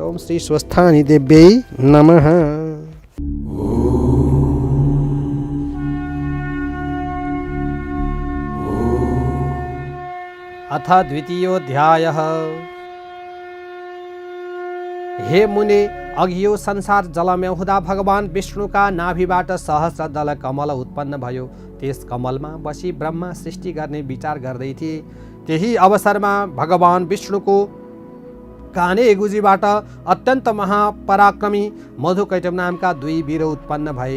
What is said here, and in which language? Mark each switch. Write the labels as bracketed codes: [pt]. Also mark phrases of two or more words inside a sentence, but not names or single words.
[sa] ओम श्री स्वस्थानी देव्यै नमः। अथ द्वितीयोऽध्यायः। हे मुने, [ne] अघि यो संसार जलमय हुँदा भगवान विष्णुका नाभिबाट सहस्र दल कमल उत्पन्न भयो। त्यस कमलमा बसी ब्रह्मा सृष्टि गर्ने विचार गर्दै थिए। त्यही अवसरमा भगवान विष्णुको काने गुजीबाट अत्यन्त महापराक्रमी मधुकैटभ नामका दुई वीर उत्पन्न भए।